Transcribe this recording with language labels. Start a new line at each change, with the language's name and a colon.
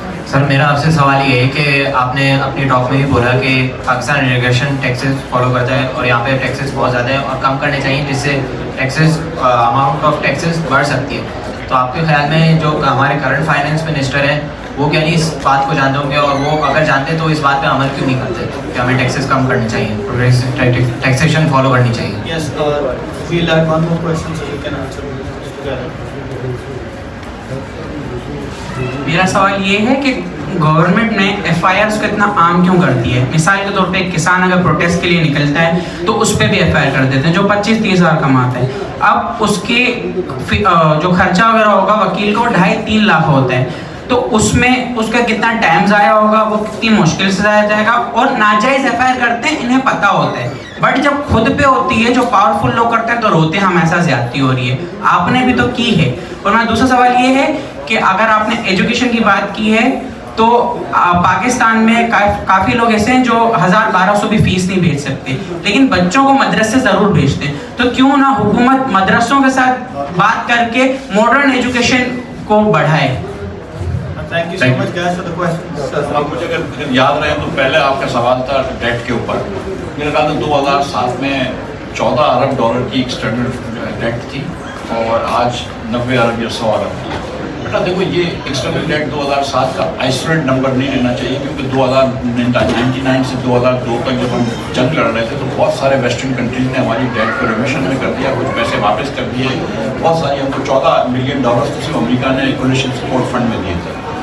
Urdu: سر میرا آپ سے سوال یہ ہے کہ آپ نے اپنی ٹاک میں بھی بولا کہ پاکستان امیگریشن ٹیکسز فالو کرتا ہے اور یہاں پہ ٹیکسز بہت زیادہ ہیں اور کم کرنے چاہیے جس سے ٹیکسز اماؤنٹ آف ٹیکسز بڑھ سکتی ہے. تو آپ کے خیال میں جو ہمارے کرنٹ فائنینس منسٹر ہیں وہ کیا نہیں اس بات کو جانتے ہوں گے, اور وہ اگر جانتے تو اس بات پہ عمل کیوں نہیں کرتے کہ ہمیں ٹیکسز کم کرنے چاہیے, ٹیکسیشن فالو کرنی چاہیے؟
English: Yes, we'll have one more question so you can answer together.
Urdu: میرا سوال یہ ہے کہ گورنمنٹ نے FIRs کو اتنا عام کیوں کرتی ہے؟ مثال کے طور پہ ایک کسان اگر پروٹیسٹ کے لیے نکلتا ہے تو اس پہ بھی FIR کر دیتے ہیں جو 25-30 ہزار کماتا ہے. اب اس کے جو خرچہ وغیرہ ہوگا وکیل کو 2.5-3 لاکھ ہوتا ہے, تو اس میں اس کا کتنا ٹائم ضائع ہوگا, وہ کتنی مشکل سے ضائع جائے گا, اور ناجائز FIR کرتے ہیں انہیں پتہ ہوتا ہے, بٹ جب خود پہ ہوتی ہے جو پاورفل لوگ کرتے ہیں تو روتے ہیں ہم ایسا زیادتی ہو رہی ہے. آپ نے بھی تو کی ہے. اور میرا دوسرا سوال یہ ہے کہ اگر آپ نے ایجوکیشن کی بات کی ہے تو پاکستان میں کافی لوگ ایسے ہیں جو 1,000-1,200 بھی فیس نہیں بھیج سکتے لیکن بچوں کو مدرسے ضرور بھیجتے ہیں, تو کیوں نہ حکومت مدرسوں کے ساتھ بات کر کے ماڈرن ایجوکیشن کو بڑھائے؟
English: Thank you so much guys for the questions.
Urdu: اب مجھے اگر یاد رہے تو پہلے آپ کا سوال تھا ڈیٹ کے اوپر. میرے خیال میں 2007 میں 14 ارب ڈالر کی ایکسٹرنل ڈیٹ تھی اور آج 90 ارب یا 100 ارب تھی. بیٹا دیکھو یہ ایکسٹرنل ڈیٹ 2007 کا آئسولیٹ نمبر نہیں لینا چاہیے, کیونکہ 1999 سے 2002 تک جب ہم جنگ لڑ رہے تھے تو بہت سارے ویسٹرن کنٹریز نے ہماری ڈیٹ کو ریمیشن میں کر دیا, کچھ پیسے واپس کر دیے, بہت ساری ہم کو 14 ملین ڈالرز تو صرف امریکہ نے ایکولیشن سپورٹ فنڈ میں دیے تھے.